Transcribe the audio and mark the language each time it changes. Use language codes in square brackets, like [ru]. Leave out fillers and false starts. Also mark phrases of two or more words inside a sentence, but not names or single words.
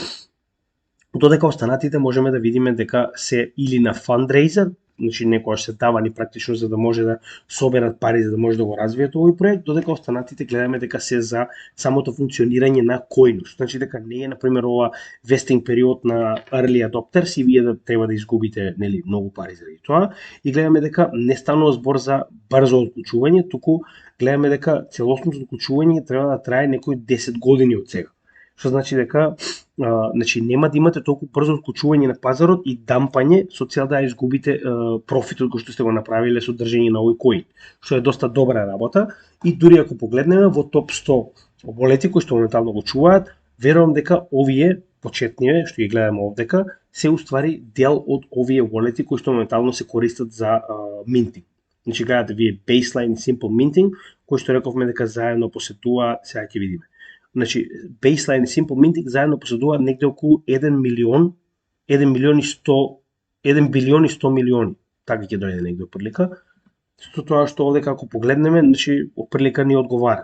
[mk] Додека останатите можеме да видиме дека се или на фандрейзер, значи некојаш се давани практично за да може да соберат пари за да може да го развијат овој проект, додека останатите гледаме дека се за самото функционирање на коинус. Значи дека не е на пример ова вестинг период на [en] early adopters [mk] и вие да треба да изгубите нели многу пари заради тоа, и гледаме дека не станува збор за брзо отклучување, туку гледаме дека целосното отклучување треба да трае некои 10 години од сега. Што значи дека значи нема да имате толку брзо отклучување на пазарот и дампање со цел да изгубите профитот кој што сте го направиле со држење на овој коин, што е доста добра работа. И дури ако погледнеме во топ 100 волети кои што моментално го чуваат, верувам дека овие почетниве што ги гледаме овдека се уствари дел од овие волети кои што моментално се користат за минтинг. Значи гледате вие baseline simple minting, кој што рековме дека заедно посетува, сега ќе видиме. Значи, baseline и simple minting заедно поседуваат негде околу 1 билион и 100 милиони. Така ќе дојде негде опрлика. Со тоа што овде како погледнеме, значи опрлика ни одговара.